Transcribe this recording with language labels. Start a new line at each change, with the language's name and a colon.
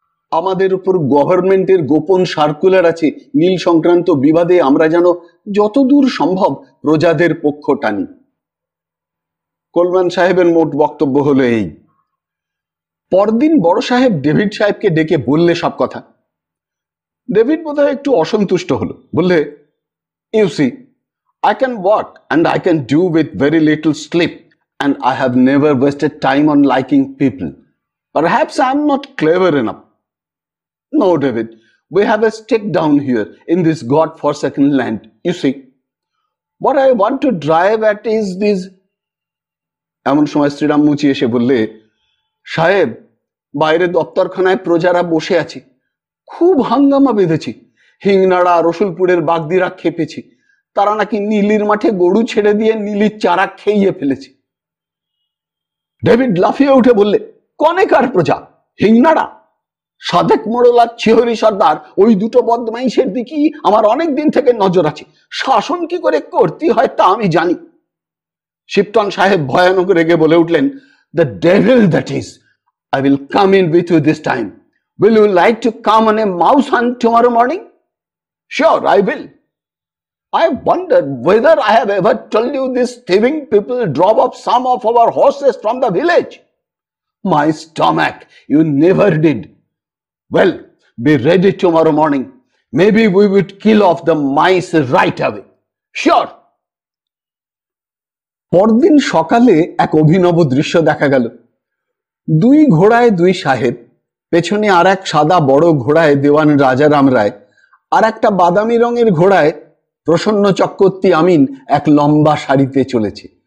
Bangla: আমাদের উপর গভর্নমেন্টের গোপন সার্কুলার আছে, নীল সংক্রান্ত বিবাদে আমরা যেন যতদূর সম্ভব প্রজাদের পক্ষ টানি। কোলম্যান সাহেবের মোট বক্তব্য হলো এই। পরদিন বড় সাহেব ডেভিড সাহেবকে ডেকে বললে সব কথা। ডেভিড বোধহয় একটু অসন্তুষ্ট হলো, বললে,
English: You see, I can work and I can do with very little sleep, and I have never wasted time on liking people. Perhaps I am not clever enough. No, David, we have a stake down here in this God-forsaken land. You see, what I want to drive at is this.
Bangla: এমন সময় শ্রীরাম মুচি এসে বললে, সাহেব, বাইরে দপ্তরখানায় প্রজারা বসে আছে, খুব হাঙ্গামা বেঁধেছে। হিংনাড়া রসুলপুরের বাগদিরা খেপেছে। তারা নাকি নীলির মাঠে গরু ছেড়ে দিয়ে নীলির চারা খেয়ে ফেলেছে। ডেভিড লাফিয়ে উঠে বললে, কনেকার প্রজা? হিংনাড়া? সাদেক মোড়ল আর ছিহরি সর্দার, ওই দুটো বদমাইশের দিকেই আমার অনেক দিন থেকে নজর আছে। শাসন কি করে করতে হয় তা আমি জানি। শিপটন সাহেব ভয়ানক রেগে বলে উঠলেন,
English: The devil that is, I will come in with you this time. Will you like to come on a mouse hunt tomorrow morning? Sure, I will. I wonder whether I have ever told you these thieving people drove off some of our horses from the village. My stomach, you never did. Well, be ready tomorrow morning. Maybe we would kill off the mice right away. Sure.
Bangla: পরদিন সকালে এক অভিনব দৃশ্য দেখা গেল। দুই ঘোড়ায় দুই সাহেব, পেছনে আর এক সাদা বড় ঘোড়ায় দেওয়ান রাজারাম রায়, আর একটা বাদামি রঙের ঘোড়ায় প্রসন্ন চক্রবর্তী আমিন এক লম্বা সারিতে চলেছে।